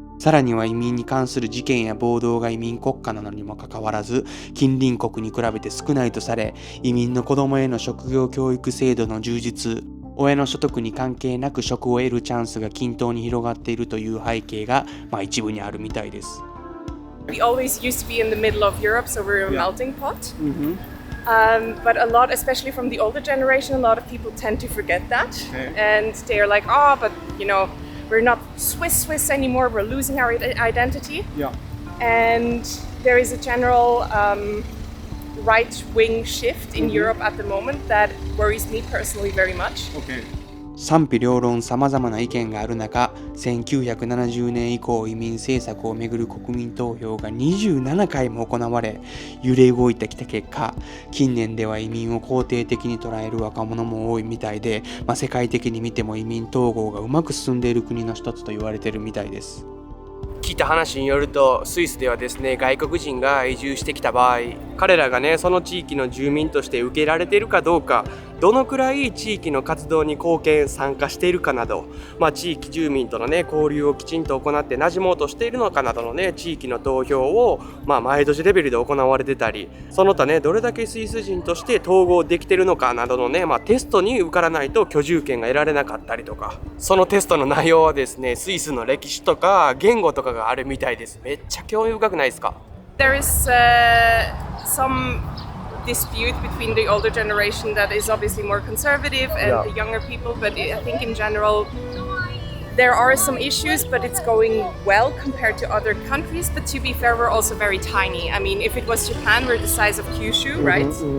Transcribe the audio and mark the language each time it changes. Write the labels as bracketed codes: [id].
[ja] さらには移民に関する事件や暴動が移民国家なのにもかかわらず、近隣国に比べて少ないとされ、移民の子供への職業教育制度の充実、親の所得に関係なく職を得るチャンスが均等に広がっているという背景が、一部にあるみたいです。 [en] We always used to be in the middle of Europe, so we're a melting pot. But a lot, especially from the older generation, a lot of people tend to forget that. And they're like, but we're not Swiss anymore, we're losing our identity. And there is a general right-wing shift in Europe at the moment that worries me personally very much. [ja] 賛否両論様々な意見がある中、1970年以降移民政策をめぐる国民投票が27回も行われ、揺れ動いてきた結果、近年では移民を肯定的に捉える若者も多いみたいで、世界的に見ても移民統合がうまく進んでいる国の一つと言われているみたいです。聞いた話によると、スイスではですね、外国人が移住してきた場合、彼らがねその地域の住民として受けられているかどうか、どのくらい地域の活動に貢献参加しているかなど、地域住民とのね交流をきちんと行って馴染もうとしているのかなどのね地域の投票を毎年レベルで行われてたり、その他ねどれだけスイス人として統合できているのかなどのね、テストに受からないと居住権が得られなかったりとか、そのテストの内容はですねスイスの歴史とか言語とかがあるみたいです。めっちゃ興味深くないですか？ [en] There is some dispute between the older generation that is obviously more conservative and the younger people, but I think in general there are some issues, but it's going well compared to other countries. But to be fair, we're also very tiny. I mean, if it was Japan, we're the size of Kyushu, right?